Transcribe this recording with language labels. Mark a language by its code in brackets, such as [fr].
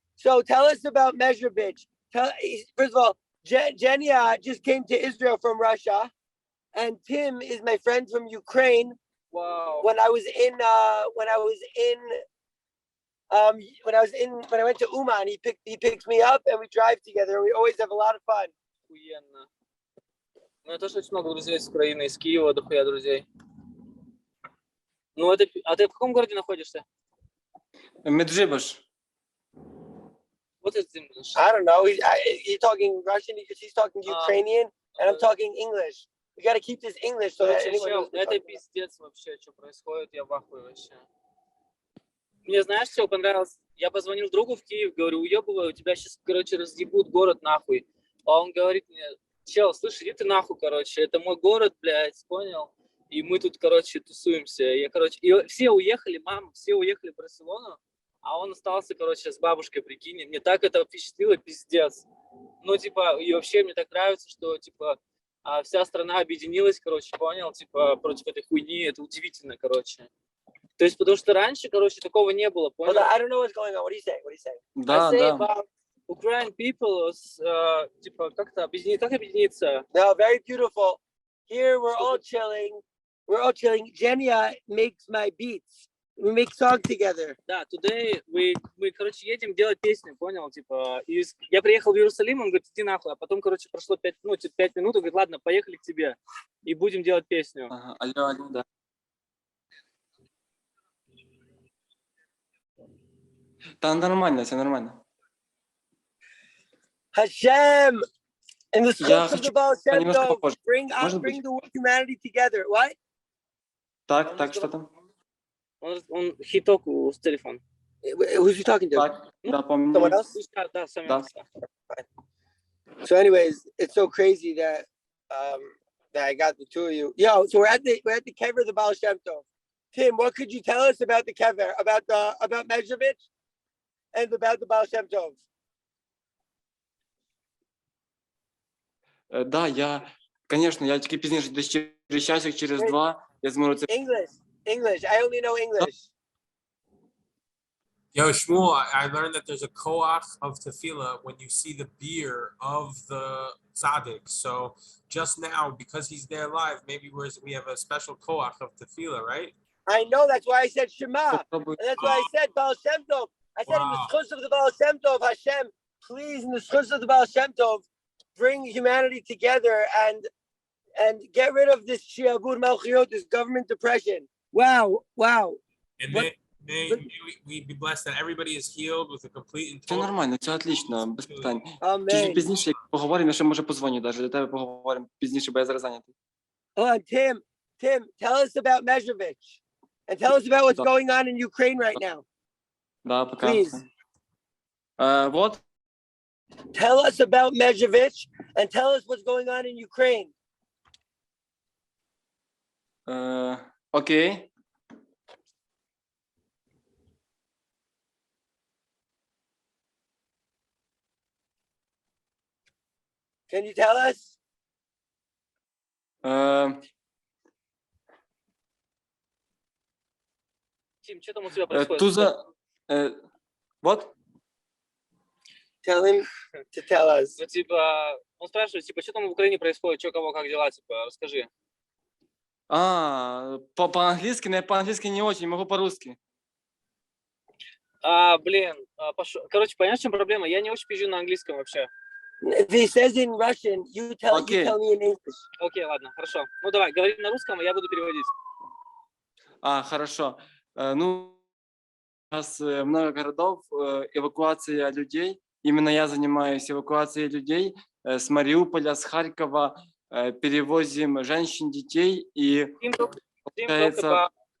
[en] So tell us about Mezovich. First of all, Jenya just came to Israel from Russia, and Tim is my friend from Ukraine. Wow. When I went to Uman, he picks me up and we drive together. We always have a lot of fun. [ru] Охуенно. У меня тоже очень много друзей из Украины, из Киева, дохуя друзей. А ты в каком городе находишься? [en] Меджибаш. What is English? I don't know. He's talking Russian because he's talking Ukrainian, and I'm talking English. We got to keep this English so that anyone knows. [ru] Это пиздец вообще, что происходит, я в ахуе вообще. Мне знаешь, что понравилось? Я позвонил другу в Киев, говорю, уебывай, у тебя сейчас, короче, разъебут город нахуй. А он говорит мне, чел, слышь, иди ты нахуй, короче, это мой город, блядь, понял? И мы тут, короче, тусуемся. И все уехали, мама, все уехали в Барселону, а он остался, короче, с бабушкой, прикинь. Мне так это впечатлило, пиздец. Ну, типа, и вообще мне так нравится, что, типа, вся страна объединилась, короче, понял, типа, против этой хуйни, это удивительно, короче. То есть, потому что раньше, короче, такого не было, понял? [en] I don't know what's going on. What are you saying? I say about Ukrainian people, [ru] типа, как объединиться? [en] No, very beautiful. Here we're all chilling. Jenya makes my beats. We make songs together. [ru] Да, [en] today [ru] мы, короче, едем делать песню, понял? Типа, я приехал в Иерусалим, он говорит, иди нахуй. А потом, короче, прошло 5 минут, он говорит, ладно, поехали к тебе. И будем делать песню. Ага, алло, да. Да, нормально, все нормально. [en] Hashem, in the schutz of the Baal Shem Tov, bring the whole humanity together. What? [ru] Так, что там? [en] He talk [ru] с телефон. [en] Who's he talking to? [ru] Так, да, помню. [en] Someone else? [ru] Да, [en] someone else. So anyways, it's so crazy that I got the two of you. Yo, so we're at the kever of the Baal Shem Tov. Tim, what could you tell us about the kever, about Mezovich and about the Baal Shem Tov? [uk] Да, конечно, я тільки пізніше, десь через часик, через два, я зможу це... [en] English. I only know English. Yo, Shmuel, I learned that there's a koach of tefillah when you see the beer of the tzaddik. So just now, because he's there live, maybe we have a special koach of tefillah, right? I know, that's why I said Shema. And that's why I said Baal Shem Tov. I said in the schutz of the Baal Shem Tov, Hashem, please, in the schutz of the Baal Shem Tov, bring humanity together and get rid of this shiabud malchiot, this government depression. Wow. And may we be blessed that everybody is healed with a complete and total... [uk] Це нормально, це отлично, без питань. [en] Amen. [uk] Пізніше поговоримо, я ще може позвоню, навіть до тебе поговоримо пізніше, бо я зараз зайнятий. [en] Tim, tell us about Mezovich and tell us about what's going on in Ukraine right now. [ru] Да, пока. [en] Please. What? Tell us about Mezovich and tell us what's going on in Ukraine. Okay. Can you tell us? [ru] Тим, что там у тебя происходит? [en] What? Tell him to tell us. [ru] Ну, типа, он спрашивает, типа, что там в Украине происходит, что, кого, как дела, типа, расскажи. По-английски, но я по-английски не очень, могу по-русски. Блин, короче, понимаешь, в чем проблема? Я не очень пизжу на английском вообще. [en] If he says in Russian, you tell me in English. [ru] Окей, ладно, хорошо. Ну, давай, говори на русском, а я буду переводить. Хорошо. Ну, у нас много городов, эвакуация людей. Именно я занимаюсь эвакуацией людей с Мариуполя, с Харькова. Перевозим женщин, детей и получается...